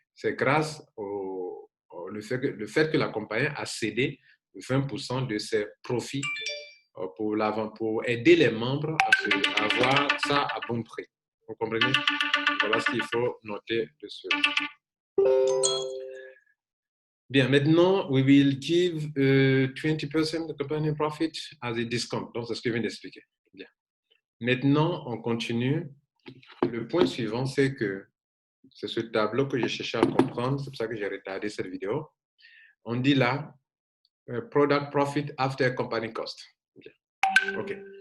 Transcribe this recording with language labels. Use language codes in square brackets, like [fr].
[fr] C'est grâce le fait que la compagnie a cédé 20% de ses profits pour aider les membres à avoir ça à bon prix. Vous comprenez? Voilà ce qu'il faut noter de cela. Bien, maintenant, [en] we will give 20% of the company profit as a discount. [fr] Donc, c'est ce que je viens d'expliquer. Bien. Maintenant, on continue. Le point suivant, c'est que c'est ce tableau que j'ai cherché à comprendre. C'est pour ça que j'ai retardé cette vidéo. On dit là, [en] product profit after company cost. Bien. OK.